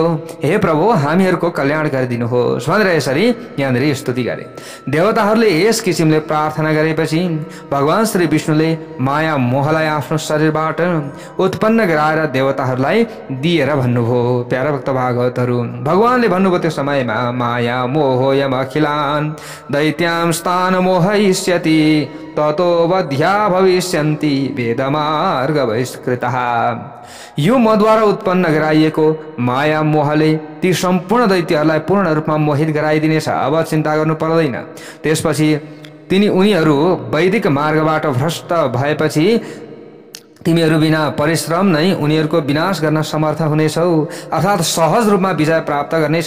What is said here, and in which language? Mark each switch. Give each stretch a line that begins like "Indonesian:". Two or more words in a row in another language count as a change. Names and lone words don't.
Nepali: हे प्रभु हामीहरूको कल्याण गरिदिनुहोस् भनेर यसरी यहाँनिर स्तुति गरे। देवताहरूले यस किसिमले प्रार्थना गरेपछि भगवान श्री विष्णुले माया मोहलाई आफ्नो शरीरबाट उत्पन्न गराएर देवताहरूलाई दिएर भन्नुभयो। प्यारा भक्त भागवतहरू, भगवानले भन्नुभयो त्यो समयमा
Sanskrit: माया मोहोयम अखिलान् दैत्यां स्थान मोहयिष्यति ततो वध्या भविष्यन्ति वेदमार्ग बहिष्कृतः।
Nepali: यो मद्वारा उत्पन्न गराइएको माया मोहले ती सम्पूर्ण दैत्यहरूलाई पूर्ण रूपमा मोहित गराइदिनेछ। अब चिन्ता गर्नु पर्दैन। त्यसपछि उनीहरू वैदिक मार्गबाट भ्रष्ट भएपछि तिमीहरू बिना परिश्रम नै उनीहरूको विनाश गर्न समर्थ हुनेछौ, अर्थात् सहज रूपमा विजय प्राप्त गर्नेछौ।